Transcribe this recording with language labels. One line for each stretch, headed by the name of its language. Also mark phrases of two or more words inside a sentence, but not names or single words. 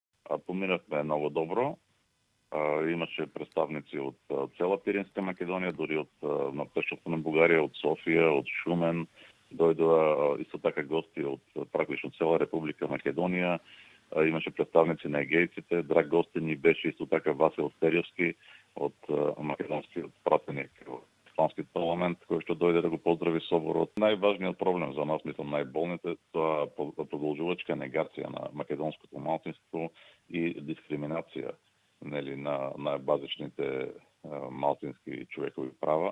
Bulgarian: Поминахме много добро. Имаше представници от цяла Пиринска Македония, дори от пътищата на България, от София, от Шумен.
Macedonian: Дойдоа исто така гости от практично цела Република Македонија. Имаше представници на егејците. Драг гостин ни беше исто така Васил Стериевски од македонскиот пратеник во Испанскиот парламент, кој што дојде да го поздрави соборот. Најважниот проблем за нас, мислам најболните, тоа продолжувачка негација на македонското малцинство и дискриминација на базичните малцински човекови права.